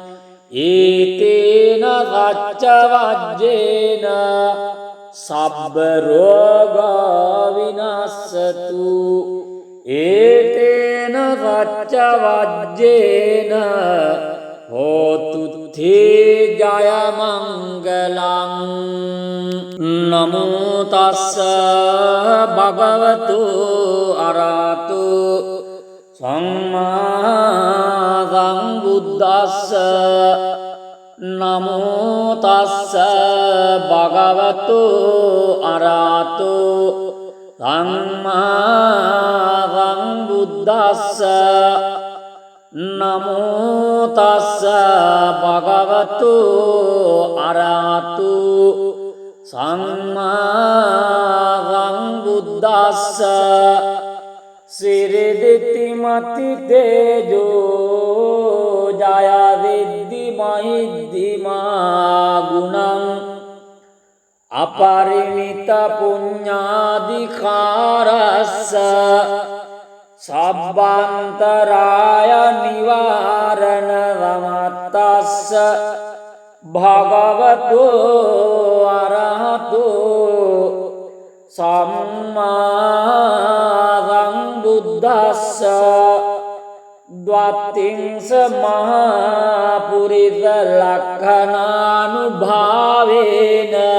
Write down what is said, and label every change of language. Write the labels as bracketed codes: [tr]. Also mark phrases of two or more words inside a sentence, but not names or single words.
[pi] ඒතේන සච්ච වජ්ජේන සබ්බ රෝග විනස්සතු ඒතේන සච්ච වජ්ජේන හෝතු තේ ජය මංගලං නමෝ තස්ස භගවතු අරහතු සම්මා සම්බුද්දස්ස නමෝ තස්ස භගවතු අරහතෝ සම්මා සම්බුද්දස්ස නමෝ තස්ස භගවතු අරහතෝ සම්මා සම්බුද්දස්ස සිරිදිති මති තේජෝ ජය විද්දි මහිද්දිමා ගුණං අපරිමිත පුඤ්ඤාධිකාරස්ස සබ්බන්තරාය නිවාරණ වමත්තස්ස භගවතු අරහතෝ සම්මා සම්බුද්දස්ස ද්වත්තිංස මහා පුරිස ලක්ඛනානුභාවේන